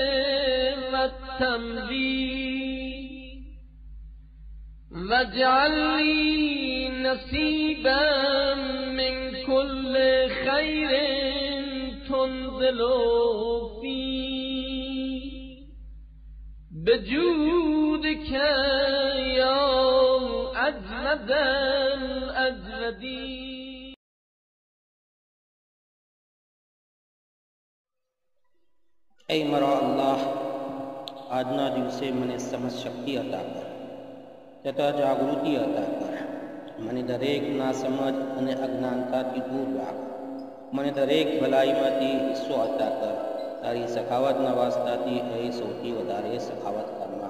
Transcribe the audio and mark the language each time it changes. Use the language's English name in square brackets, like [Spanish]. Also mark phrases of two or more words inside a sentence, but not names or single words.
[Arabic] والتنبيه واجعل لي نصيبا من كل خير تنزل فيه بجودك يا أجود الأجودين. [Gujarati] ऐ મારા અલ્લાહ, આજના દિવસે મને સમજ શક્તિ અતા કર તથા જાગૃતિ અતા કર. મને દરેક નાસમજ અને અજ્ઞાનતાથી દૂર રાખ. મને દરેક ભલાઈમાંથી હિસ્સો અતા કર. તારી સખાવતના વાસ્તાથી એ સૌથી વધારે સખાવત કર.